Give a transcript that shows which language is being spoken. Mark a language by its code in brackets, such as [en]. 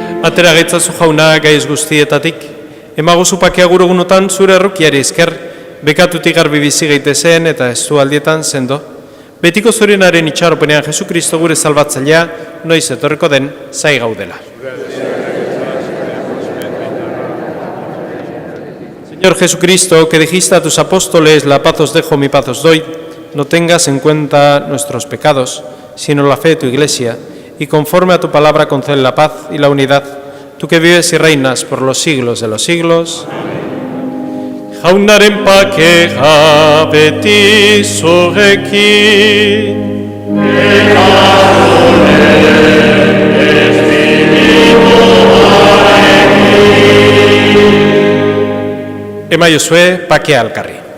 [eu] atera gaitzazu jauna gaiz guztietatik, emagozu pakea gurugunotan zure errukiari esker, bekatutik garbi bizi gaitezen eta ez du aldietan sendo. Betiko zurenaren itxaropenean Jesukristo gure salbatzailea, noiz etorreko den zai gaudela. [es] Señor Jesucristo, que dijiste a tus apóstoles, la paz os dejo, mi paz os doy, no tengas en cuenta nuestros pecados, sino la fe de tu Iglesia, y conforme a tu palabra concede la paz y la unidad, tú que vives y reinas por los siglos de los siglos. Amén. [eu] jaunaren pakea beti zurekin. Emaiozue pakea alkarri.